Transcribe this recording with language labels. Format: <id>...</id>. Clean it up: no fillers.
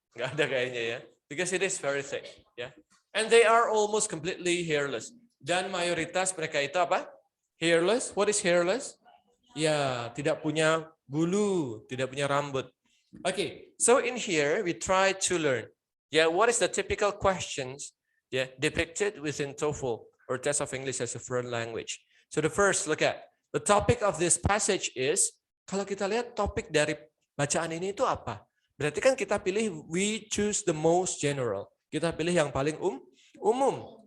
<id>Nggak ada kayaknya ya,</id> <en>because it is very thick ya. And they are almost completely hairless.</en> <id>Dan mayoritas mereka itu apa? Hairless.</id> <en>What is hairless?</en> <id>Ya, tidak punya bulu, tidak punya rambut.</id> <en>Okay, so in here we try to learn. Yeah, what is the typical questions? Yeah, depicted within TOEFL or Test of English as a Foreign Language. So the first, look at the topic of this passage is.</en> <id>Kalau kita lihat topik dari bacaan ini itu apa? Berarti kan kita pilih</id> <en>we choose the most general.</en> <id>Kita pilih yang paling umum.</id>